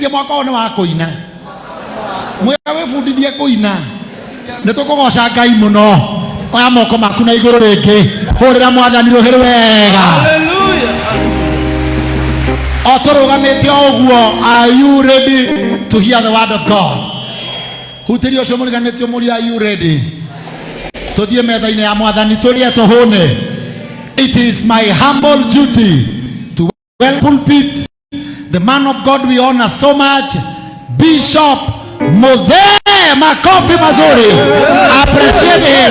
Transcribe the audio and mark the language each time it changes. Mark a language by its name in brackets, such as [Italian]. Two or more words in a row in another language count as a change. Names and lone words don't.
[Kikuyu] moko ni wa kuina mwega wifundithie kuina nitukugoca Ngai muno oya moko maku na iguru ringi hurira mwathani ruhiru wega haleluya oturugamite oguo. [English] Are you ready to hear the word of God? [Kikuyu] Hutirio cio muriganitio muri, [English] are you ready? [Kikuyu] Tuthie metha-ini ya mwathani turie tuhune. [English] It is my humble duty to welcome pulpit the man of God we honor so much, Bishop Muthe. [Swahili] Makofi mazuri, [English] appreciate him.